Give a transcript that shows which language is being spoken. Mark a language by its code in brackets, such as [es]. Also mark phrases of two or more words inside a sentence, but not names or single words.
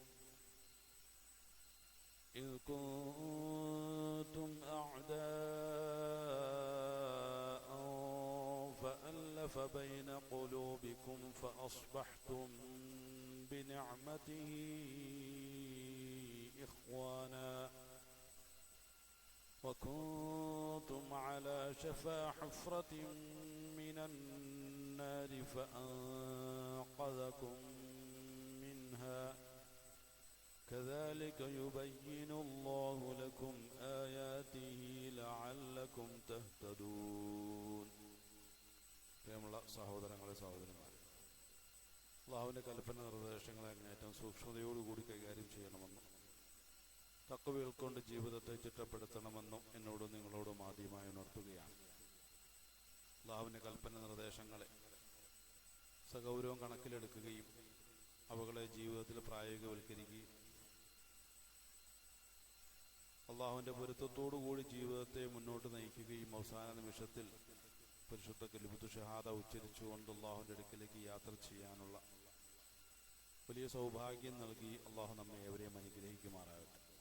[ar] فأصبحتم بنعمته إخوانا وكنتم على شفا حفرة من النار فأنقذكم منها كذلك يبين الله لكم آياته لعلكم تهتدون. [ml] പ്രിയമുള്ള സഹോദരങ്ങളെ സഹോദരന്മാരെ, അല്ലാഹുവിൻ്റെ കൽപ്പന നിർദ്ദേശങ്ങളെ അങ്ങേയറ്റം സൂക്ഷ്മതയോടുകൂടി കൈകാര്യം ചെയ്യണമെന്നും തഖ്വ ഉൾക്കൊണ്ട് ജീവിതത്തെ ചിട്ടപ്പെടുത്തണമെന്നും എന്നോടും നിങ്ങളോടും ആദ്യമായി ഉണർത്തുകയാണ്. അല്ലാഹുവിൻ്റെ കൽപ്പന നിർദ്ദേശങ്ങളെ സഗൗരവം കണക്കിലെടുക്കുകയും അവകളെ ജീവിതത്തിൽ പ്രായോഗികവൽക്കരിക്കുകയും അള്ളാഹുവിൻ്റെ പൊരുത്തത്തോടുകൂടി ജീവിതത്തെ മുന്നോട്ട് നയിക്കുകയും അവസാന നിമിഷത്തിൽ പരിശുദ്ധ [ar] كلمة الشهادة [ml] ഉച്ചരിച്ചുകൊണ്ട് അള്ളാഹുവിൻ്റെ അടുക്കിലേക്ക് യാത്ര ചെയ്യാനുള്ള വലിയ സൗഭാഗ്യം നൽകി അള്ളാഹു നമ്മെ ഏവരെയും അനുഗ്രഹിക്കുമാറാകട്ടെ.